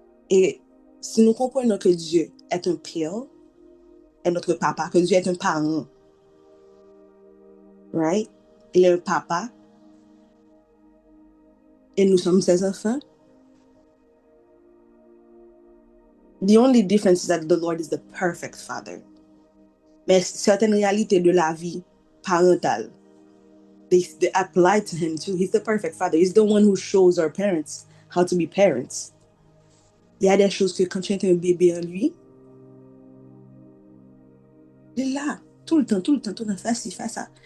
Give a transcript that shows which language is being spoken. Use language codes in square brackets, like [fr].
[fr] Et si nous comprenons que Dieu est un père, est notre papa, que Dieu est un parent, right? Il est un papa et nous sommes ses enfants. [en] The only difference is that the Lord is the perfect father. [fr] Mais certaines réalités de la vie parentale, [en] they apply to him too. He's the perfect father. He's the one who shows our parents how to be parents. [fr] Il y a des choses que quand tu es un bébé en lui, il est là, tout le temps, tout le temps, tout le temps, fais ci, fais ça.